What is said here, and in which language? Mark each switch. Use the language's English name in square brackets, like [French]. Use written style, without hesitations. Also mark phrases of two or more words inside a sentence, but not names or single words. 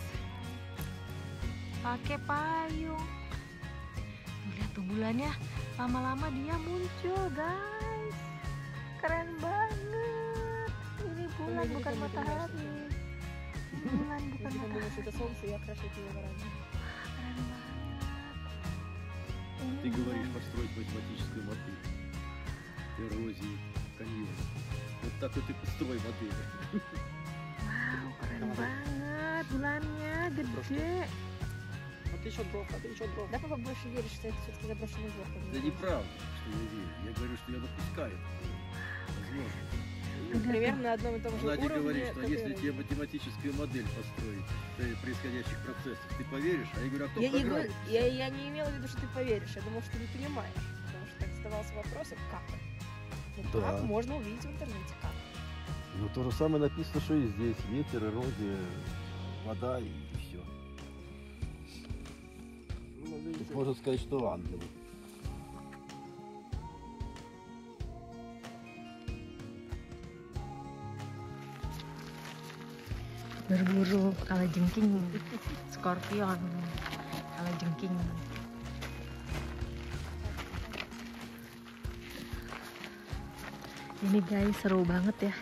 [Indonesian] Pakai payung. Lihat tuh bulannya, lama-lama dia muncul guys. Keren banget. Ini bulan bukan matahari. Bulan bukan matahari. Keren banget. [Russian] Ты говоришь построить математическую модель эрозии каньона. Вот так вот и построй модель. [Indonesian] Wow, keren banget. Bulannya gede. [Russian] А ты еще дров, Да, папа больше веришь, что это все-таки заброшенный двор. Да неправда, что я верю. Я говорю, что я допускаю. Возможно. Примерно на одном и том же Надя уровне. говорит, что если тебе математическую модель построить происходящих процессов, ты поверишь? А я говорю, а кто программист? Я не имела в виду, что ты поверишь. Я думала, что ты не понимаешь. Потому что так задавался вопросом, как? Ну, Да. как можно увидеть в интернете, как? Ну, то же самое написано, что и здесь. Ветер, эрозия, вода и все. Тут можно сказать, что ангелы. [Indonesian] Berburu kalajengking, skorpion, kalajengking. Ini guys seru banget ya.